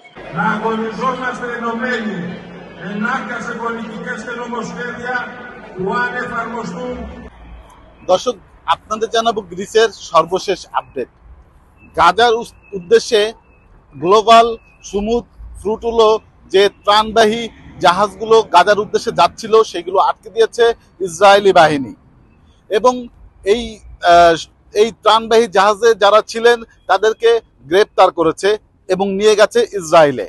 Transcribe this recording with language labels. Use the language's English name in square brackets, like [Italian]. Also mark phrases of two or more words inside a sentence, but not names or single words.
[Greek] να αγωνιζόμαστε ενωμένοι ενάντια σε πολιτικές και νομοσχέδια που αν εφαρμοστούν। [Bangla] দর্শক, আপনাদের জানাবো গ্রিসের সর্বশেষ আপডেট। গাজার উদ্দেশ্যে গ্লোবাল সুমুদ ফ্রুটুলো যে ত্রাণবাহী জাহাজগুলো গাজার উদ্দেশ্যে যাচ্ছিল সেগুলো আটকে দিয়েছে ইসরায়েলি বাহিনী এবং এই এই ত্রাণবাহী জাহাজে যারা ছিলেন তাদেরকে গ্রেপ্তার করেছে এবং নিয়ে গেছে ইসরায়েলে।